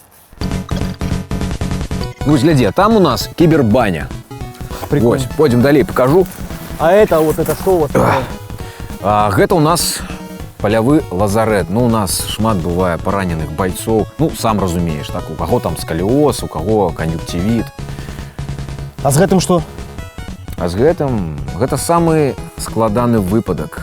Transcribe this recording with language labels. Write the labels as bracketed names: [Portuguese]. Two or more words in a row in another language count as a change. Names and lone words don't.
[Russian] Ну, гляди, а там у нас кибербаня. Прикольно. Ось, пойдем далей, покажу. А это что у вас? [Belarusian] Гэта у нас палявы лазарет. Ну, у нас шмат бывае параненых байцоў. Ну, сам разумееш, так, у каго там скаліоз, у каго кан'юнктывіт. [Russian] А с гэтым что? [Belarusian] А з гэтым, гэта самы складаны выпадак.